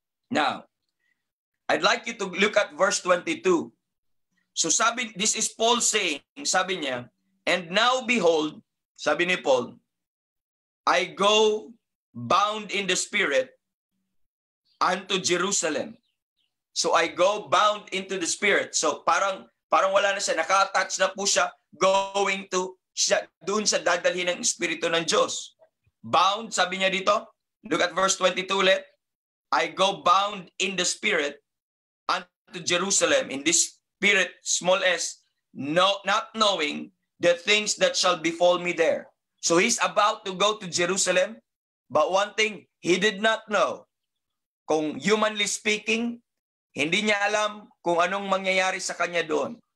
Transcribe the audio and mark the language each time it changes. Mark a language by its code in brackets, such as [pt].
[en] Now, I'd like you to look at verse 22. So this is Paul saying, [tl] sabi niya, [en] and now behold, [tl] sabi ni Paul, [en] I go bound in the Spirit unto Jerusalem. So I go bound into the Spirit. [tl] So parang wala na siya, naka-attach na po siya, going to siya doon sa dadalhin ng Espiritu ng Diyos. [en] Bound, [tl] sabi niya dito, [en] look at verse 22 ulit. I go bound in the Spirit unto Jerusalem, in this Spirit, small s, not knowing the things that shall befall me there. So he's about to go to Jerusalem, but one thing he did not know, kung humanly speaking, [tl] hindi niya alam kung anong mangyayari sa kanya doon.